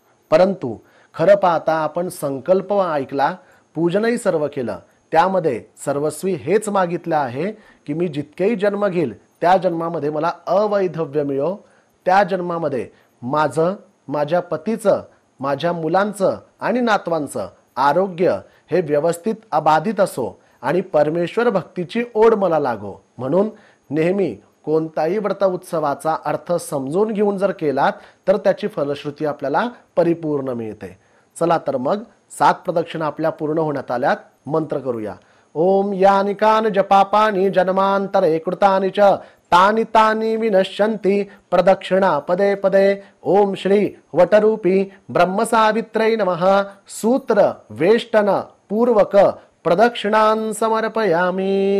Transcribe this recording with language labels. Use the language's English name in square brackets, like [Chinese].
[Marathi] परंतु खरं पाहता आपण संकल्प ऐकला, पूजनही सर्व केलं, त्यामध्ये सर्वस्वी हेच मागितलं आहे की मी जितकेही जन्म घेईल त्या जन्मामध्ये मला अवैधव्य मिळो, त्या जन्मामध्ये माझं, माझ्या पतीचं, माझ्या मुलांचं आणि नातवांचं आरोग्य हे व्यवस्थित अबाधित असो आणि परमेश्वर भक्तीची ओढ मला लागो। म्हणून नेहमी कोणताही व्रत उत्सवाचा अर्थ समजून घेऊन जर केलात तर त्याची फलश्रुती आपल्याला परिपूर्ण मिळते। चला तर मग 7 प्रदक्षिणा आपल्या पूर्ण होण्यात आल्यात। मंत्र करूया। [Sanskrit] ओम यानि कानि जपापानि जन्मांतरे कृतानि च तानि तानि विनश्यन्ति प्रदक्षिणा पदे पदे। ओम श्री वटरूपी ब्रह्मसावित्रै नमः। सूत्र वेष्टन पूर्वक प्रदक्षिणां समर्पयामि।